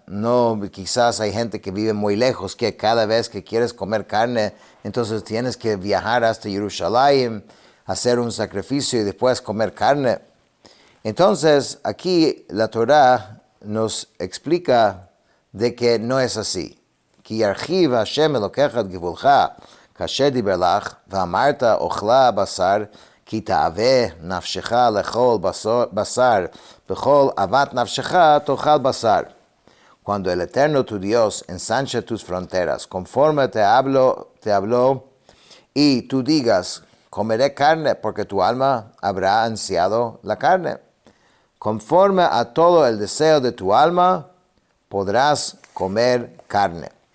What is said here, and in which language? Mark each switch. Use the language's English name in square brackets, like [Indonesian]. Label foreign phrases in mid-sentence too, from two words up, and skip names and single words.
[Spanish] No, quizás hay gente que vive muy lejos, que cada vez que quieres comer carne, entonces tienes que viajar hasta Jerusalén, hacer un sacrificio y después comer carne. Entonces, aquí la Torah nos explica de que no es así. [Hebrew] כי ירחיב השם אלוקיך את גבולך, כאשר דיבר לך, ואמרת אוכלה בשר, כי תאווה נפשך לאכול בשר, בכל אהבת נפשך תאכל בשר. [Spanish] Cuando el Eterno tu Dios ensanche tus fronteras, conforme te habló, y tú digas, comeré carne, porque tu alma habrá ansiado la carne. Conforme a todo el deseo de tu alma, podrás comer carne.